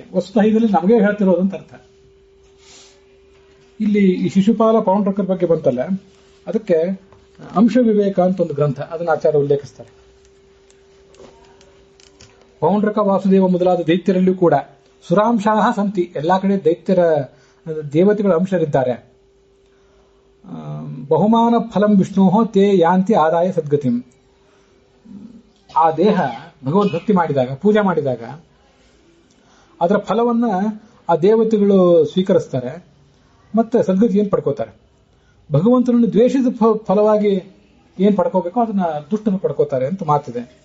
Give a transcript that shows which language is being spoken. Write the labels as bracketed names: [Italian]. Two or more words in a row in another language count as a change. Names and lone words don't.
[Kannada] ವಸ್ತುತಃ ಇದರಲ್ಲಿ ನಮಗೆ ಹೇಳ್ತಿರೋದಂತ ಅರ್ಥ. ಇಲ್ಲಿ ಈ ಶಿಶುಪಾಲ ಪೌಂಡ್ರಕರ್ ಬಗ್ಗೆ ಬಂತಲ್ಲ, ಅದಕ್ಕೆ ಅಂಶ ವಿವೇಕ ಅಂತ ಒಂದು ಗ್ರಂಥ, ಅದನ್ನು ಆಚಾರ್ಯ ಉಲ್ಲೇಖಿಸ್ತಾರೆ. ಪೌಂಡ್ರಕ, ವಾಸುದೇವ ಮೊದಲಾದ ದೈತ್ಯರಲ್ಲೂ ಕೂಡ [Sanskrit] ಸುರಾಂಶಾಹ ಸಂತಿ, [Kannada] ಎಲ್ಲಾ ಕಡೆ ದೈತ್ಯರ ದೇವತೆಗಳ ಅಂಶರಿದ್ದಾರೆ. [Sanskrit] ಬಹುಮಾನ ಫಲಂ ವಿಷ್ಣು ತೇ ಯಾಂತಿ ಆದಾಯ ಸದ್ಗತಿಂ. [Kannada] ಆ ದೇಹ ಭಗವದ್ಭಕ್ತಿ ಮಾಡಿದಾಗ, ಪೂಜೆ ಮಾಡಿದಾಗ ಅದರ ಫಲವನ್ನ ಆ ದೇವತೆಗಳು ಸ್ವೀಕರಿಸ್ತಾರೆ, ಮತ್ತೆ ಸದ್ಗತಿಯನ್ನು ಪಡ್ಕೋತಾರೆ. ಭಗವಂತನನ್ನು ದ್ವೇಷದ ಫಲವಾಗಿ ಏನ್ ಪಡ್ಕೋಬೇಕೋ ಅದನ್ನ ದುಷ್ಟನ್ನು ಪಡ್ಕೋತಾರೆ ಅಂತ ಮಾತಿದೆ.